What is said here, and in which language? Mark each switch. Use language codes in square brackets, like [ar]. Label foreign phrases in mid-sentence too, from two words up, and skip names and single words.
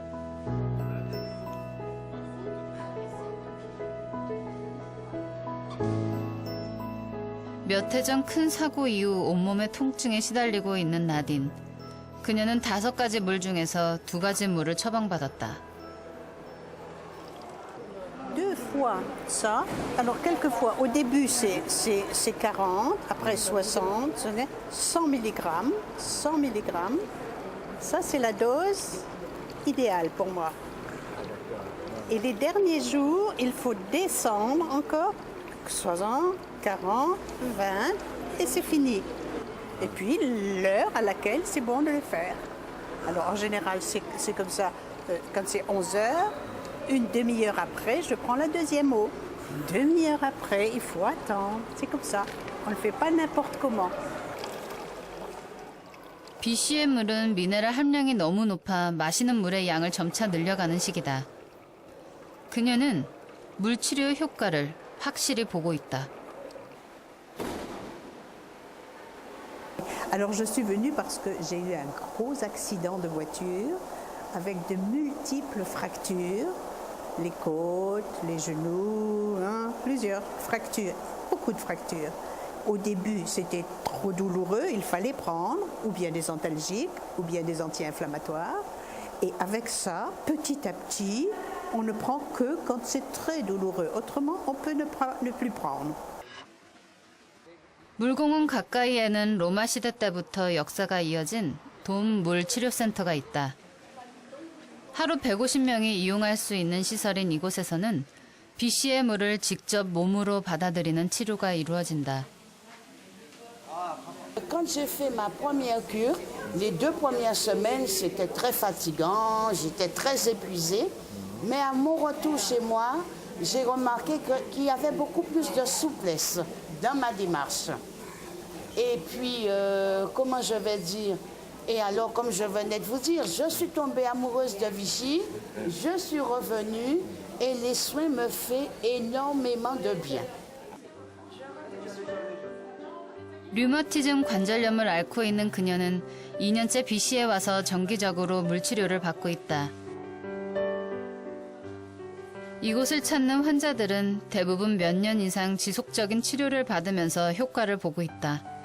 [ko] 몇 해 전 큰 사고 이후 온몸의 통증에 시달리고 있는 나딘. 그녀는 5가지 물 중에서 2가지 물을 처방받았다. [fr] Deux fois ça. Alors quelquefois, au début c'est 40, après 60, 100 mg. 100 mg. Ça c'est la dose idéale pour moi. Et les derniers jours, il faut descendre encore 60, 40, 20 et c'est fini. Et puis l'heure à laquelle c'est bon de le faire. Alors en général c'est comme ça, quand c'est 11 heures, une demi-heure après je prends la deuxième eau. Une demi-heure après il faut attendre, c'est comme ça. On ne le fait pas n'importe comment. [ko] BC의 물은 미네랄 함량이 너무 높아 마시는 물의 양을 점차 늘려가는 시기다. 그녀는 물치료의 효과를 확실히 보고 있다. [fr] Alors je suis venue parce que j'ai eu un gros accident de voiture avec de multiples fractures, les côtes, les genoux, plusieurs fractures, beaucoup de fractures. Au début c'était trop douloureux, il fallait prendre ou bien des antalgiques ou bien des anti-inflammatoires. Et avec ça, petit à petit, on ne prend que quand c'est très douloureux. Autrement, on peut ne plus prendre. [ko] 물공원 가까이에는 로마 시대 때부터 역사가 이어진 돈물치료센터가 있다. 하루 150명이 이용할 수 있는 시설인 이곳에서는 BC의 물을 직접 몸으로 받아들이는 치료가 이루어진다. [fr] Quand j'ai fait ma première cure, les 2 premières semaines, c'était très fatigant, j'étais très épuisée. Mais à mon retour chez moi, j'ai remarqué qu'il y avait beaucoup plus de souplesse dans ma démarche. Et puis, comment je vais dire? Et alors, comme je venais de vous dire, je suis tombée amoureuse de Vichy, je suis revenue et les soins me font énormément de bien. [ko] 류머티즘 관절염을 앓고 있는 그녀는 2년째 BC에 와서 정기적으로 물치료를 받고 있다. 이곳을 찾는 환자들은 대부분 몇 년 이상 지속적인 치료를 받으면서 효과를 보고 있다.